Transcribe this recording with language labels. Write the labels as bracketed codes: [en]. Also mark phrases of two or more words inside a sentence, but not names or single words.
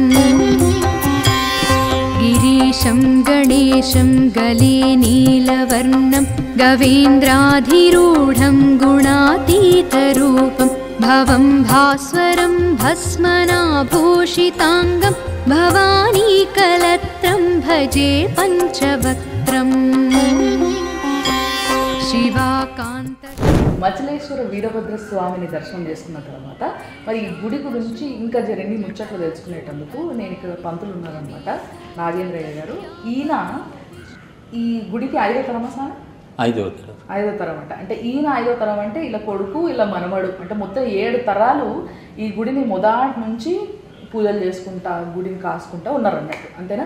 [sa] गिरीशं गणेशं गले नीलवर्णं गवेन्द्राधिरूढं गुणातीतरूपं भवं भास्वरं भस्मनाभूषिताङ्गं भवानीकलत्रं भजे पञ्चवक्त्रम् शिवाकान्त. [te] మచిలేశ్వర వీరభద్ర స్వామిని దర్శనం చేసుకున్న తర్వాత మరి ఈ గుడి గురించి ఇంకా జరిగి ముచ్చట్లు తెలుసుకునేటందుకు నేను ఇక్కడ పంతులు ఉన్నారనమాట, నాగేంద్రయ్య గారు. ఈయన ఈ గుడికి 5వ తరమా స్వామి? 5వ తరం అంట. అంటే ఈయన 5వ తరం అంటే ఇలా కొడుకు ఇలా మనమడు అంటే మొత్తం 7 తరాలు ఈ గుడిని మొదటి నుంచి పూజలు చేసుకుంటా గుడిని కాసుకుంటా ఉన్నారన్నట్టు, అంతేనా?